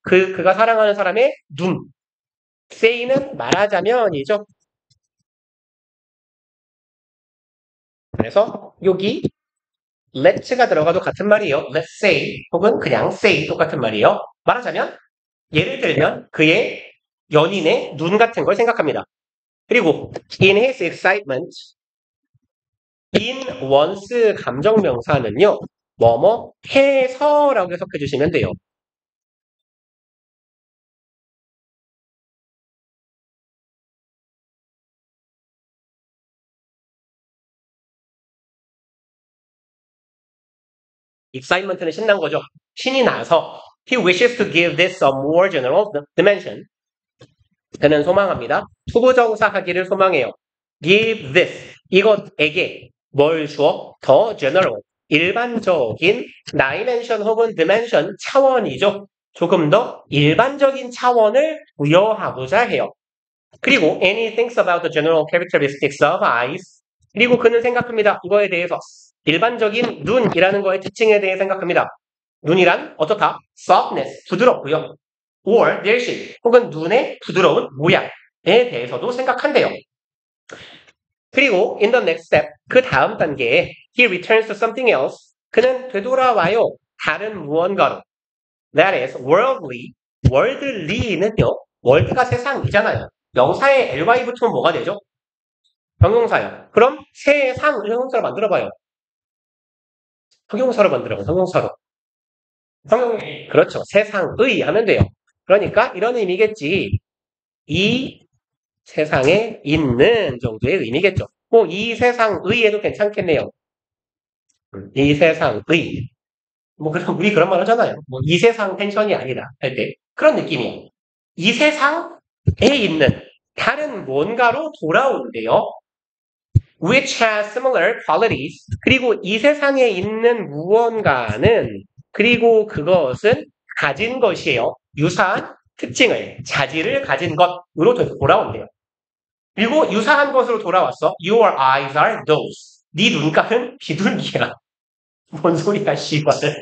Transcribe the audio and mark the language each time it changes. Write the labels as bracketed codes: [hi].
[ko] 그가 사랑하는 사람의 눈. say는 말하자면이죠. 그래서 여기 let's가 들어가도 같은 말이에요. [en] let's say [ko] 혹은 그냥 say 똑같은 말이에요. 말하자면 예를 들면 그의 연인의 눈 같은 걸 생각합니다. 그리고 [en] in his excitement in once [ko] 감정명사는요. 뭐뭐 해서라고 해석해 주시면 돼요. excitement는 신난 거죠. 신이 나서 [en] he wishes to give this a more general dimension. [ko] 그는 소망합니다. 투부정사하기를 소망해요. give this 이것에게 뭘 주어? 더 general 일반적인 dimension 혹은 dimension 차원이죠. 조금 더 일반적인 차원을 부여하고자 해요. 그리고 [en] and he thinks about the general characteristics of eyes. [ko] 그리고 그는 생각합니다. 이거에 대해서 일반적인 눈이라는 거의 특징에 대해 생각합니다. 눈이란 어떻다? [en] softness, [ko] 부드럽고요. [en] or their shape, [ko] 혹은 눈의 부드러운 모양에 대해서도 생각한대요. 그리고 [en] in the next step, [ko] 그 다음 단계에 [en] he returns to something else. [ko] 그는 되돌아와요. 다른 무언가로. [en] That is worldly. [ko] worldly는요. world가 세상이잖아요. 명사에 ly 붙으면 뭐가 되죠? 형용사요. 그럼 세상을 형용사로 만들어봐요. 형용사로 만들어봐요. 형용사로. 그렇죠. 세상의 하면 돼요. 그러니까 이런 의미겠지. 이 세상에 있는 정도의 의미겠죠. 뭐 이 세상의에도 괜찮겠네요. 이 세상의. 뭐 그럼 우리 그런 말 하잖아요. 뭐 이 세상 텐션이 아니다 할 때 그런 느낌이에요. 이 세상에 있는 다른 뭔가로 돌아오는데요. [en] Which has similar qualities. [ko] 그리고 이 세상에 있는 무언가는 그리고 그것은 가진 것이에요. 유사한 특징을, 자질을 가진 것으로 돌아온대요. 그리고 유사한 것으로 돌아왔어. [en] Your eyes are those. [ko] 네 눈가는 비둘기야. 뭔 소리야, 씨발.